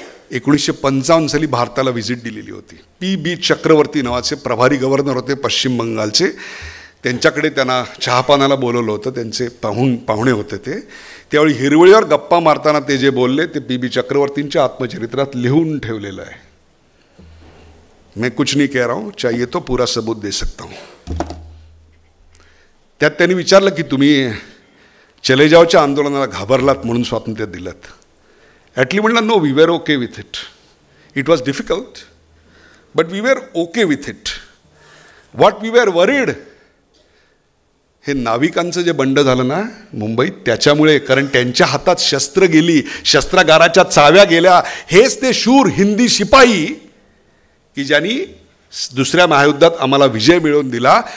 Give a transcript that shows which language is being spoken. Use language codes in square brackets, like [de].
[mr] 1955 साली भारताला व्हिजिट दिलेली होती. पी चक्रवर्ती नावाचे प्रभारी गव्हर्नर होते पश्चिम बंगालचे. त्यांच्याकडे त्यांना चहापानाला बोलवलं होतं. त्यांचे पाहुणे होते ते. त्यावेळी हिरवळीवर गप्पा मारताना ते जे बोलले ते पी चक्रवर्तींच्या आत्मचरित्रात लिहून ठेवलेलं आहे. [hi] मैं कुछ नहीं कह रहा हूँ, चाहिए तो पूरा सबूत दे सकता हूँ. [mr] त्यात त्यांनी विचारलं की तुम्ही चले जाओच्या आंदोलनाला घाबरलात म्हणून स्वातंत्र्य दिलं. [en] Attlee [mr] म्हणलं [en] No, we were okay with it. It was difficult but we were okay with it. What we were worried, [mr] हे नाविकांचं जे बंड झालं ना मुंबईत त्याच्यामुळे, कारण त्यांच्या हातात शस्त्र गेली, शस्त्रागाराच्या चाव्या गेल्या. हेच ते शूर हिंदी शिपाई की ज्यांनी दुसऱ्या महायुद्धात आम्हाला विजय मिळवून दिला.